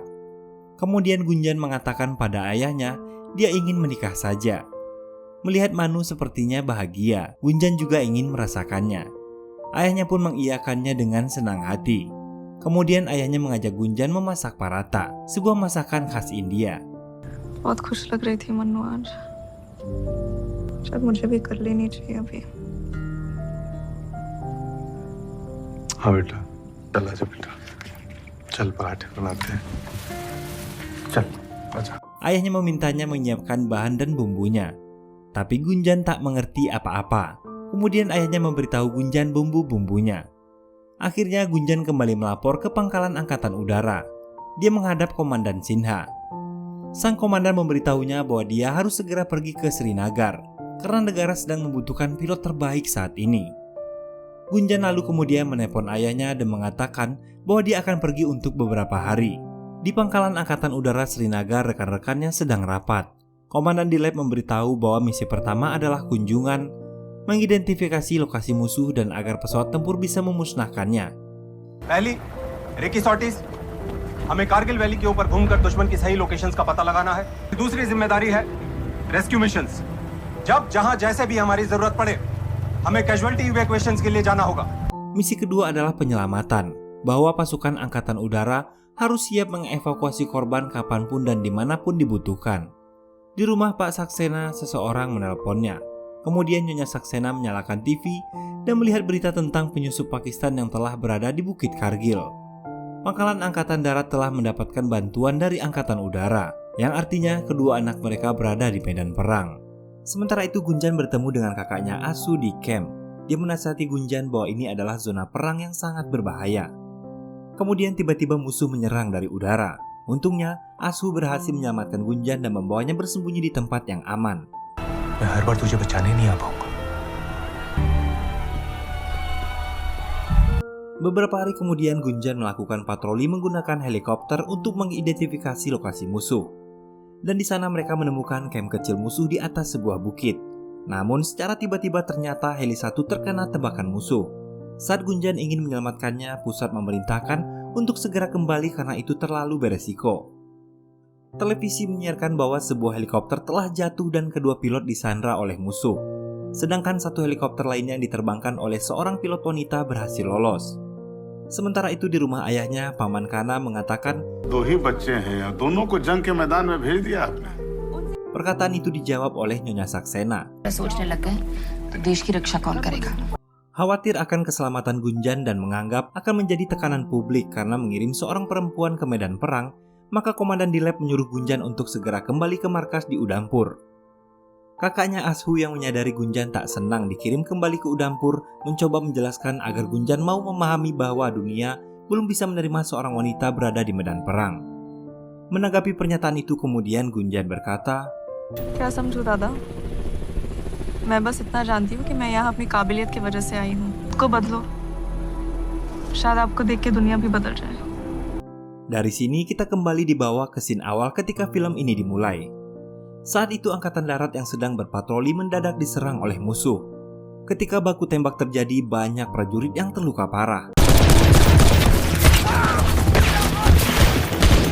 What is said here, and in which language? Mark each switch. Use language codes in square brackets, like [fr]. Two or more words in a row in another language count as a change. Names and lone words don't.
[id] Kemudian Gunjan mengatakan pada ayahnya dia ingin menikah saja. Melihat Manu sepertinya bahagia, Gunjan juga ingin merasakannya. Ayahnya pun mengiyakannya dengan senang hati. Kemudian ayahnya mengajak Gunjan memasak paratha, sebuah masakan khas India. [hi] बहुत खुश लग रही थी मन्नू आज शायद मुझे भी कर लेनी चाहिए अभी हाँ बेटा, चल आजा बेटा, चल पराठे बनाते हैं, चल आजा। [id] Ayahnya memintanya menyiapkan bahan dan bumbunya. Tapi Gunjan tak mengerti apa-apa. Kemudian ayahnya memberitahu Gunjan bumbu-bumbunya. Akhirnya Gunjan kembali melapor ke pangkalan Angkatan Udara. Dia menghadap Komandan Sinha. Sang komandan memberitahunya bahwa dia harus segera pergi ke Srinagar karena negara sedang membutuhkan pilot terbaik saat ini. Gunjan lalu kemudian menelpon ayahnya dan mengatakan bahwa dia akan pergi untuk beberapa hari. Di pangkalan Angkatan Udara Srinagar, rekan-rekannya sedang rapat. Komandan di lab memberitahu bahwa misi pertama adalah kunjungan, mengidentifikasi lokasi musuh dan agar pesawat tempur bisa memusnahkannya. [hi] पहली [en] recce sorties [hi] हमें कारगिल वैली के ऊपर घूमकर दुश्मन की सही लोकेशंस का पता लगाना है। दूसरी जिम्मेदारी है [en] rescue missions. [hi] जब जहां जैसे भी हमारी जरूरत पड़े हमें [en] casualty evacuations [hi] के लिए जाना होगा। [id] Misi kedua adalah penyelamatan, bahwa pasukan Angkatan Udara harus siap mengevakuasi korban kapanpun dan dimanapun dibutuhkan. Di rumah Pak Saksena, seseorang menelponnya. Kemudian Nyonya Saksena menyalakan TV dan melihat berita tentang penyusup Pakistan yang telah berada di Bukit Kargil. Pangkalan Angkatan Darat telah mendapatkan bantuan dari Angkatan Udara, yang artinya kedua anak mereka berada di medan perang. Sementara itu Gunjan bertemu dengan kakaknya Asu di camp. Dia menasihati Gunjan bahwa ini adalah zona perang yang sangat berbahaya. Kemudian tiba-tiba musuh menyerang dari udara. Untungnya Asu berhasil menyelamatkan Gunjan dan membawanya bersembunyi di tempat yang aman. [hi] मैं हर बार तुझे बचाने नहीं आ पाऊंगा। [id] Beberapa hari kemudian Gunjan melakukan patroli menggunakan helikopter untuk mengidentifikasi lokasi musuh. Dan di sana mereka menemukan kamp kecil musuh di atas sebuah bukit. Namun secara tiba-tiba ternyata heli satu terkena tembakan musuh. Saat Gunjan ingin menyelamatkannya, pusat memerintahkan untuk segera kembali karena itu terlalu beresiko. Televisi menyiarkan bahwa sebuah helikopter telah jatuh dan kedua pilot disandra oleh musuh. Sedangkan satu helikopter lainnya yang diterbangkan oleh seorang pilot wanita berhasil lolos. Sementara itu di rumah ayahnya, Paman Kana mengatakan, [hi] दो ही बच्चे हैं, दोनों को जंग के मैदान में भेज दिया आपने। [id] perkataan itu dijawab oleh Nyonya Saksena. [hi] सोचने लग गए तो देश की रक्षा कौन करेगा? [id] Khawatir akan keselamatan Gunjan dan menganggap akan menjadi tekanan publik karena mengirim seorang perempuan ke medan perang, maka komandan di lab menyuruh Gunjan untuk segera kembali ke markas di Udhampur. Kakaknya Ashu yang menyadari Gunjan tak senang dikirim kembali ke Udhampur mencoba menjelaskan agar Gunjan mau memahami bahwa dunia belum bisa menerima seorang wanita berada di medan perang. Menanggapi pernyataan itu kemudian Gunjan berkata, [hi] क्या समझू दादा मैं बस इतना जानती हूँ कि मैं यहाँ अपनी काबिलियत की वजह से आई हूँ को बदलो शायद आपको देख के दुनिया भी बदल जाए। [id] Dari sini kita kembali dibawa ke scene awal ketika film ini dimulai. Saat itu Angkatan Darat yang sedang berpatroli mendadak diserang oleh musuh. Ketika baku tembak terjadi, banyak prajurit yang terluka parah.